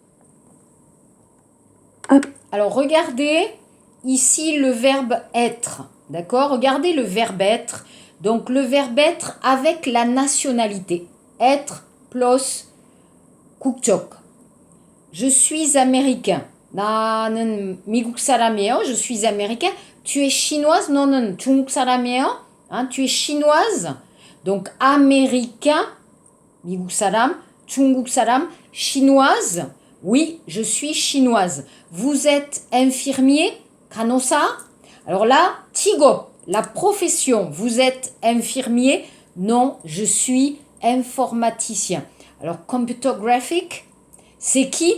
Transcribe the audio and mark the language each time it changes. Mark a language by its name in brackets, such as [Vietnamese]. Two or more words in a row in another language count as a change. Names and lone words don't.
[French] Alors, regardez ici le verbe être. D'accord? Regardez le verbe être. Donc, le verbe être avec la nationalité. Être plus 국적. Je suis américain. [Korean] 나는 미국 사람이에요. [French] Je suis américain. Tu es chinoise. [Korean] 너는 중국 사람이에요. [French] Hein? Tu es chinoise. Donc, américain. [Korean] 미국 사람. 중국 사람. [French] Chinoise. Oui, je suis chinoise. Vous êtes infirmier, 간호사. Alors là, 직업, la profession. Vous êtes infirmier? Non, je suis informaticien. Alors, [English] computer graphic, [French] c'est qui?